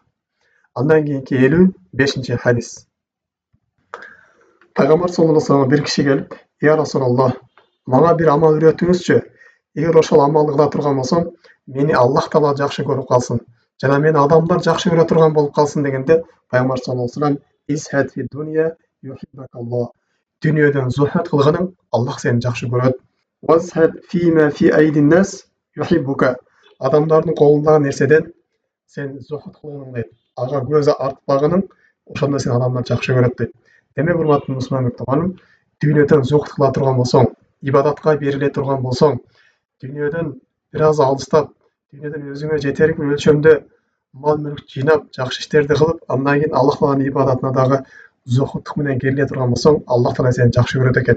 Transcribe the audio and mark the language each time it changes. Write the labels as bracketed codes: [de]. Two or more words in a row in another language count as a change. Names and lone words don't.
[ky] Андан кийинки 55-ci hadis. Пайгамбар [ar] صلى الله عليه وسلم [ky] бир киши келип: [ar] "يا رسول الله, [ky] мага бир амал үйрөтүңүзчү. Эгер ошол амалды кыла турган болсом, мени Аллах таала жакшы көрүп калсын, жана мени адамдар жакшы көрө турган болуп калсын" дегенде, Пайгамбар [ar] صلى الله عليه وسلم: "ازهد في الدنيا يحبك الله." [ky] Дүйнөдөн зухат кылгының Аллах сени жакшы көрөт. [ar] "وازهد فيما في أيدي الناس يحبوك." [ky] Адамдардын колундагы нерседен сен зухат кылгының дейт. Ага көз артпагының, ошондо сени адамдар жакшы көрөт дейт. Демек, урматтуу мусулман тууганым, дүйнөдөн зухат кыла турган болсоң, ибадатка бериле турган болсоң, дүйнөдөн бир аз алыстап, дүйнөдөн өзүңө жетерлик бир өлчөмдө мал мүлк жыйнап, жакшы иштерди кылып, андан кийин Аллах тааланын ибадатына дагы зухуттук менен келе турган болсоң, Аллах таала сени жакшы көрөт экен.